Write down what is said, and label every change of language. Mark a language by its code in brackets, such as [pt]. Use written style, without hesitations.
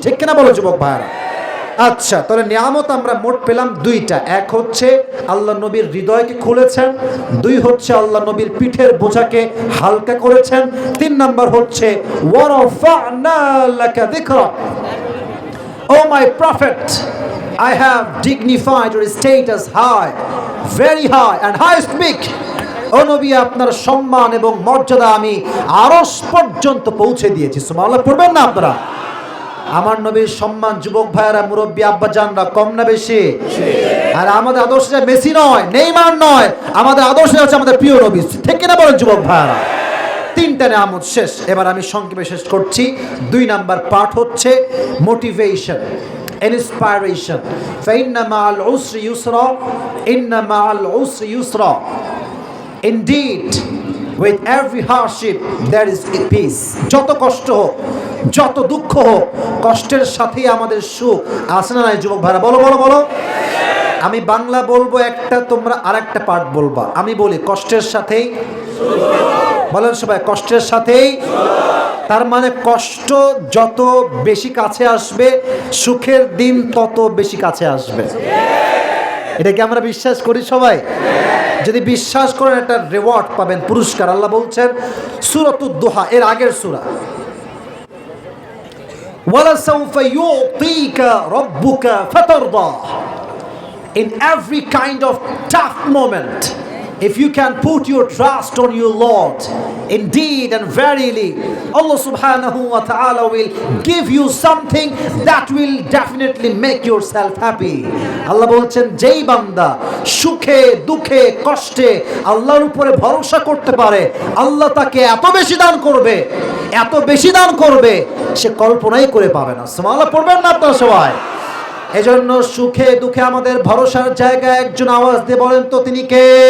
[bn] ঠিক কিনা বলো যুবক ভাইরা? আচ্ছা, তাহলে নিয়ামত আমরা মোট পেলাম 2টা। এক হচ্ছে আল্লাহ নবীর হৃদয়কে খুলেছেন, 2 হচ্ছে আল্লাহ নবীর পিঠের বোঝাকে হালকা করেছেন, 3 নাম্বার হচ্ছে [ar] ওয়ারাফা'না লাকা যিকরাক। [en] O my prophet, I have dignified your status high, very high and high speak. [bn] ও নবী আপনার সম্মান এবং মর্যাদা আমি আরশ পর্যন্ত পৌঁছে দিয়েছি। সুবহানাল্লাহ পড়বেন না আপনারা? আমার নবীর সম্মান যুবক ভাইয়েরা, মুরব্বী আব্বা জানরা কম না বেশি? আর আমাদের আদর্শ মেসি নয়, নেইমার নয়, আমাদের আদর্শ হচ্ছে আমাদের প্রিয় নবী। ঠিক কিনা বলেন যুবক ভাইয়েরা? 3টা নিয়ামত শেষ। এবার আমি সংক্ষেপে শেষ করছি। 2 নাম্বার পার্ট হচ্ছে মোটিভেশন, ইন্সপাইরেশন। [ar] ফাইন্না মাআল উসরি ইউসরা, ইন্না মাআল উসরি ইউসরা। [en] Indeed, with every hardship there is a peace. [bn] যত কষ্ট হোক, যত দুঃখ হোক, কষ্টের সাথেই আমাদের সুখ আছে না নাই যুবক ভাইরা? বলো বলো বলো। আমি বাংলা বলবো একটা, তোমরা আরেকটা পার্ট বলবা। আমি বলি কষ্টের সাথেই বলেন সবাই, কষ্টের সাথেই। তার মানে কষ্ট যত বেশি কাছে আসবে, সুখের দিন তত বেশি কাছে আসবে। এটা কি আমরা বিশ্বাস করি সবাই? যদি বিশ্বাস করেন একটা রিওয়ার্ড পাবেন, পুরস্কার। আল্লাহ বলছেন সূরাতুদ দুহা এর আগের সূরা, [ar] ওয়ালা সাউফা ইউতিকা রাব্বুকা ফাতারদা। [en] In every kind of tough moment, if you can put your trust on your Lord, indeed and verily, Allah subhanahu wa ta'ala will give you something that will definitely make yourself happy. [bn] Allah বলছেন যেই বান্দা সুখে দুঃখে কষ্টে আল্লাহর উপরে ভরসা করতে পারে, আল্লাহ তাকে এত বেশি দান করবে, এত বেশি দান করবে সে কল্পনাই করে পাবে না। সুবহানাল্লাহ পড়বেন না আপনারা সবাই? এজন্য সুখে দুঃখে আমাদের ভরসার জায়গায় একজন আওয়াজ দিয়ে বলেন তো তিনি কে?